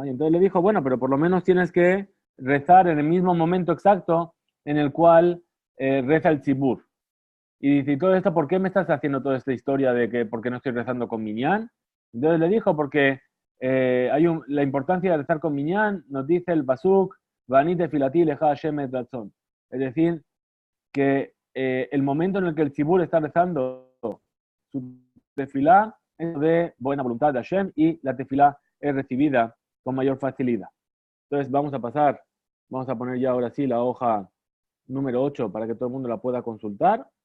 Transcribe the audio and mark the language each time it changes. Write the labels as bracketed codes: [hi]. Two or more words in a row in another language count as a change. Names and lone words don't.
[es] Y entonces le dijo, bueno, pero por lo menos tienes que rezar en el mismo momento exacto en el cual reza el tzibur. Y dice, ¿y todo esto por qué me estás haciendo toda esta historia de que por qué no estoy rezando con Minyan? Entonces le dijo, porque la importancia de rezar con Minyan, nos dice el Pasuk, [he] ואני תפילתי לך השם עת רצון. [es] Es decir, que el momento en el que el tzibur está rezando su tefilá es de buena voluntad de Hashem y la tefilá es recibida con mayor facilidad. Entonces vamos a poner ya ahora sí la hoja número 8 para que todo el mundo la pueda consultar.